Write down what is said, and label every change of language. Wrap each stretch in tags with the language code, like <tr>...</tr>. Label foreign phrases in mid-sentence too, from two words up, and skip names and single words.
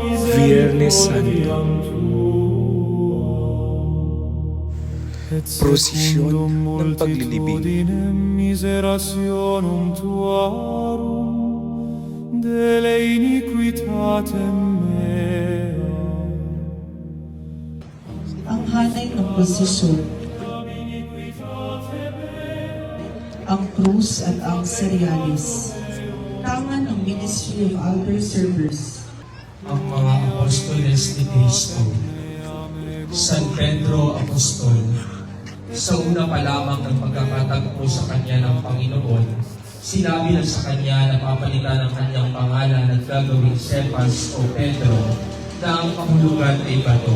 <tl>Viernes Santo.</tl> <la>misericordiam Tuam, et</la> <tl>Prosesyon</tl> <la>secundum</la> <tl>ng paglilibing.</tl> <la>multitudinem miserationum Tuarum, dele iniquitatem mea.</la> <tl>Ang hanay ng prosesyon, ang krus at ang cereales. Tangan ng Ministry of Altar Servers. Ang mga apostoles ni Cristo. San Pedro Apostol, sa una pa lamang ng pagkakatagpo sa kanya ng Panginoon, sinabi na sa kanya na papalitan ng kanyang pangalan at gagawing Cephas o Pedro, na ang kahulugan ay bato.</tl>